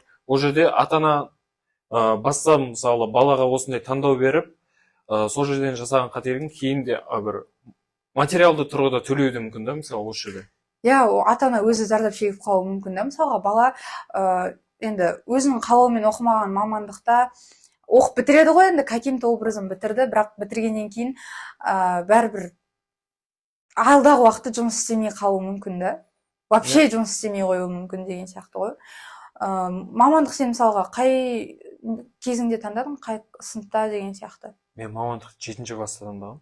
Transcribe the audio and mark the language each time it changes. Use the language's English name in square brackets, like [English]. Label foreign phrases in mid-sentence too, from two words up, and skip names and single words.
[Kazakh] Ол жерде ата-ана баста мысалы балаға осындай таңдау беріп, сол жерден жасаған қателігін кейін де бір материалды тұрғыда төлеуі мүмкін да мысалы осы жерде. Ата-ана өзі зардап шегіп қалуы мүмкін да. Мысалға бала енді өзінің қалауымен оқымаған мамандықта оқып бітіреді ғой, енді [Russian] каким-то образом [Kazakh] бітірді, бірақ бітіргеннен кейін бәрібір алдағы уақытта жұмыс істемей қалуы мүмкін да. Вообще жұмыс істемей қоюы мүмкін деген сияқты ғой. Мамандық сен мысалға қай кезіңде таңдадың, қай сыныпта деген сияқты? Мен мамандықты 7-ші класста таңдағам.